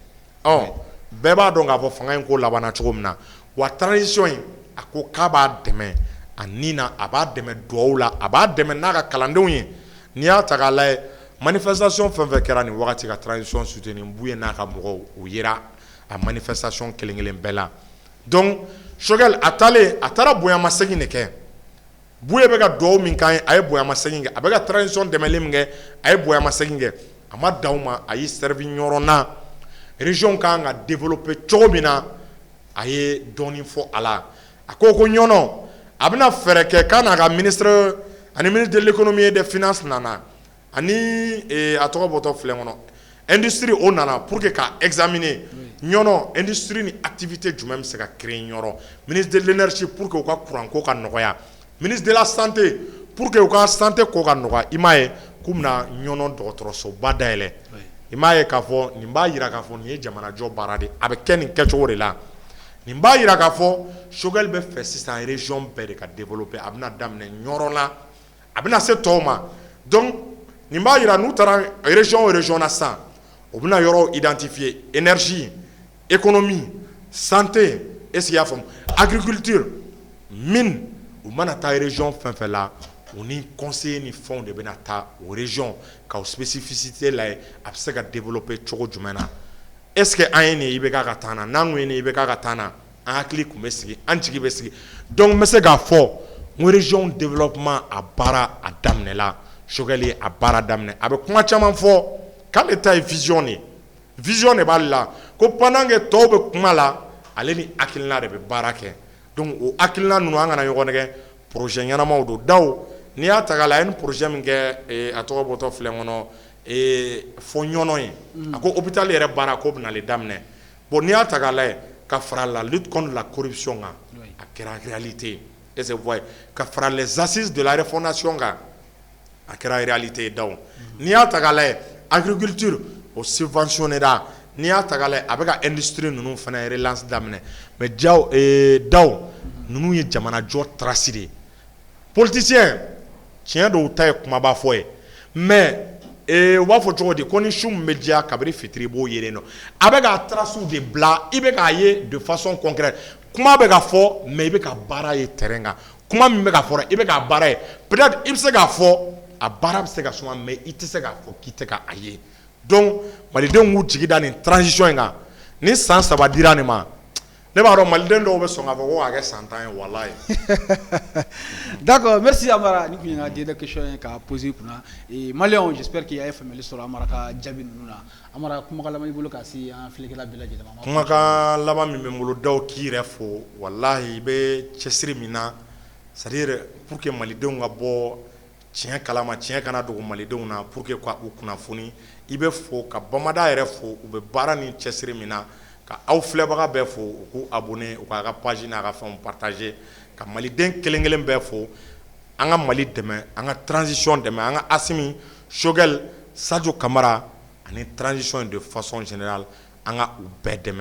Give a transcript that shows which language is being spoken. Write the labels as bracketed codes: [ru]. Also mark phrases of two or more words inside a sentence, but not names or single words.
[bm] bɛɛ b'a dɔn k'a fɔ fanga in ko labanna cogo min na wa transition in a ko k'a b'a dɛmɛ a nin na a b'a dɛmɛ dugawu la a b'a dɛmɛ n'a ka kalandenw ye n'i y'a ta k'a lajɛ manifestation fɛn fɛn kɛra nin wagati ka [fr] transition soutenir [bm] Buye n'a ka mɔgɔw o yera a manifestation kelen-kelen bɛɛ la donc Choguel a taara bonyamasegin de kɛ Buye bɛ ka dugawu min k'an ye a ye bonyamasegin kɛ a bɛ ka transition dɛmɛli min kɛ a ye bonyamasegin kɛ a ma dan o ma a y'i servi Ɲɔrɔ na région kan ka développer cogo min na a ye dɔɔnin fɔ a la a ko Ɲɔnɔ a bɛna fɛɛrɛ kɛ k'a n'a ka [fr] ministre de l'économie et des finances [bm] nana ani a tɔgɔ bɔtɔ filɛ kɔnɔ industrie o nana [fr] pour que [bm] k'a examiner Ɲɔnɔ industrie ni activité jumɛn bɛ se ka créer Ɲɔrɔ [fr] ministre de l'énergie pour que [bm] u ka courant ko ka nɔgɔya [fr] ministre de la santé pour [bm] que u ka santé ko ka nɔgɔya i m'a ye k'u bɛna Ɲɔnɔ dɔgɔtɔrɔsoba dayɛlɛ i m'a ye k'a fɔ nin b'a jira k'a fɔ nin ye jamanajɔ baara de a bɛ kɛ nin kɛcogo de la nin b'a jira k'a fɔ Choguel bɛ fɛ sisan région bɛɛ de ka développer a bɛna daminɛ Ɲɔrɔ la a bɛna se tɔw ma donc nin b'a jira n'u taara région o région na sisan u bɛna yɔrɔw identifier [fr] énergie économie santé est-ce qu'il y a [bm] faamu [fr] agriculture mine [bm] u mana taa région fɛn fɛn la u ni conseiller ni fɛnw de bɛna taa o région ka o spécificité lajɛ a bɛ se ka développer cogo jumɛn na [fr] est-ce que [bm] an ye nin IBK ka taa na n'an kun ye nin IBK ka taa na an hakili kun bɛ sigi an jigi bɛ sigi donc n bɛ se k'a fɔ n ko [fr] région développement [bm] a baara a daminɛla Choguel ye a baara daminɛ a bɛ kuma caman fɔ k'ale ta ye vision de vision de b'ale la ko [fr] pendant que [bm] tɔw bɛ kuma la ale ni hakilina de bɛ baara kɛ donc o hakilina ninnu an kana ɲɔgɔn nɛgɛ projet ɲɛnamaw don daw n'i y'a ta k'a lajɛ a ye nin projet min kɛ a tɔgɔ bɔtɔ filɛ kɔnɔ fɔ Ɲɔnɔ ye a ko hôpital yɛrɛ baara k'o bɛna ale daminɛ bon n'i y'a ta k'a lajɛ ka fara [fr] la lutte contre la corruption [bm] kan a kɛra [fr] réalité est-ce que vous voyez [bm] ka fara [fr] les assises de la refondation [bm] kan a kɛra réalité daw n'i y'a ta k'a lajɛ agriculture o subventionnera n'i y'a ta k'a lajɛ a bɛ ka industrie ninnu fana relance daminɛ mais daw ninnu ye jamanajɔ trace de ye politicien tiɲɛ dɔw ta ye kumaba fɔ ye mais u b'a fɔ cogo di ko ni su min bɛ diya kabini fitiri b'o yelen nɔ a bɛ ka traces de bila i bɛ k'a ye [fr] de façon concrète [bm] kuma bɛ ka fɔ mais i bɛ ka baara ye terrain kan kuma min bɛ ka fɔ i bɛ ka baara ye peut-être i bɛ se k'a fɔ a baara bɛ se ka suma mais i tɛ se k'a fɔ k'i tɛ ka a ye donc malidenw k'u jigi da nin transition in kan ni san 3 dira nin ma ne b'a dɔn maliden dɔw bɛ sɔn k'a fɔ ko k'a kɛ san 10 ye walayi. [fr] D'accord, merci [bm] Amara ni kun ye n ka [fr] dernière question [bm] ye k'a poser kunna Maliyɛnw [fr] j'espère que [bm] a ye faamuyali sɔrɔ Amara ka jaabi ninnu na Amara kumakan laban i bolo ka se an filɛkɛla bɛɛ lajɛlen ma. Kumakan laban min bɛ n bolo daw k'i yɛrɛ fo walahi i bɛ cɛsiri min na [fr] c'est à dire pour que [bm] malidenw ka bɔ tiɲɛ kalama tiɲɛ kana dogo malidenw na [fr] pour que [bm] ka u kunnafoni i bɛ fo ka bamada yɛrɛ fo u bɛ baara ni cɛsiri min na ka aw filɛbaga bɛɛ fo u k'u abonné u k'a ka page n'a ka fɛnw partager ka maliden kelen kelen bɛɛ fo an ka Mali dɛmɛ an ka transition dɛmɛ an ka Asimi Shogɛl Sadio Kamara ani transition [fr] de façon générale [bm] an ka u bɛɛ dɛmɛ